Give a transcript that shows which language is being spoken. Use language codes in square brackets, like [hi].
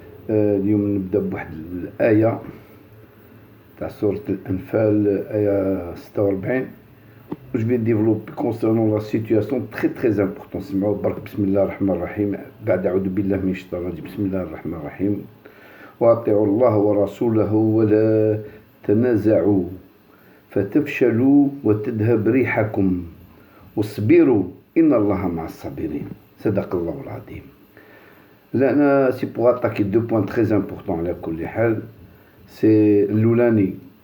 [ar] اليوم نبدأ بواحد الآية تاع سورة الأنفال، آية 46. [fr] Je vais développer concernant la situation très importante. [ar] سمعوا برك. بسم الله الرحمن الرحيم. بعد أعوذ بالله من الشيطان الرجيم. بسم الله الرحمن الرحيم. وأطيعوا الله ورسوله ولا تنازعوا فتفشلوا وتذهب ريحكم واصبروا إن الله مع الصابرين. صدق الله العظيم. [fr] Là, c'est pour attaquer deux points très importants [ar] على كل حال. [fr] C'est l'oulani.